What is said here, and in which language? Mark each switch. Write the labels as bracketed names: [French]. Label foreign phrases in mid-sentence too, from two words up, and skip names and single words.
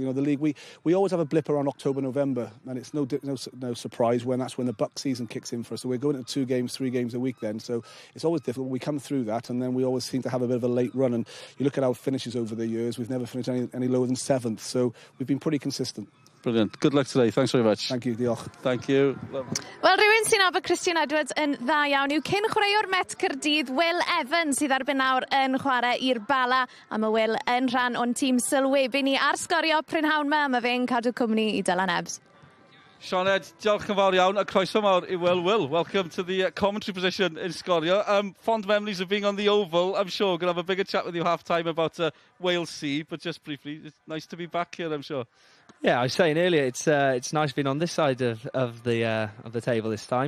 [English] The league, we always have a blip around October, November, and it's no surprise when that's when the buck season kicks in for us. So we're going into 2 games, 3 games a week then. So it's always difficult. We come through that, and then we always seem to have a bit of a late run. And you look at our finishes over the years, we've never finished any lower than 7th. So we've been pretty consistent. Brilliant. Good luck today. Thanks very much. Thank you. Diolch. Thank you. [Welsh] Wel, rhywun sy'n nabod Christian Edwards yn dda iawn yw cyn chwaraewr Met Caerdydd, Will Evans, sydd erbyn nawr yn chwarae i'r Bala. A mae Will yn rhan o'n tîm sylwebu ni ar sgorio prynhawn yma. Mae fe'n cadw cwmni i Dylan Ebs. Sioned, diolch yn fawr iawn. A croeso mawr i Will. [English] Will, welcome to the commentary position in Sgorio. Fond memories of being on the Oval. I'm sure we're going to have a bigger chat with you half-time about Wales C, but just briefly, it's nice to be back here, I'm sure. Yeah, I was saying earlier, it's nice being on this side of the table this time.